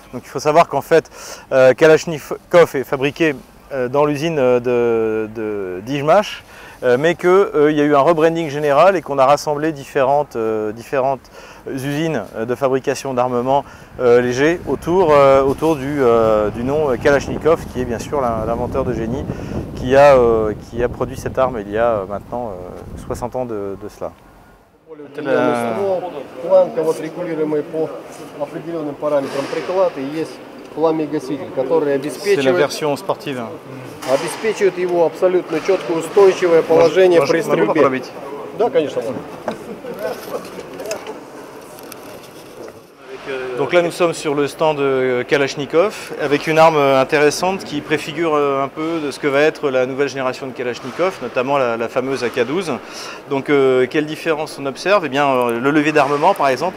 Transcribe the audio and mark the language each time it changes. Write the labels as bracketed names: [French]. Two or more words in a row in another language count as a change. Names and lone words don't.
[French] Donc il faut savoir qu'en fait, Kalachnikov est fabriqué dans l'usine d'Ijmash, mais qu'il y a eu un rebranding général et qu'on a rassemblé différentes usines de fabrication d'armements légers autour du nom Kalachnikov, qui est bien sûr l'inventeur de génie qui a produit cette arme il y a maintenant 60 ans de cela. [Russian] Планка вот регулируемый по определенным параметрам приклад и есть пламя-гаситель, который обеспечивает его абсолютно четкое устойчивое положение при стрельбе. Да, конечно. [French] Donc là nous sommes sur le stand de Kalachnikov avec une arme intéressante qui préfigure un peu de ce que va être la nouvelle génération de Kalachnikov, notamment la fameuse AK-12. Donc quelle différence on observe? Eh bien le levier d'armement par exemple.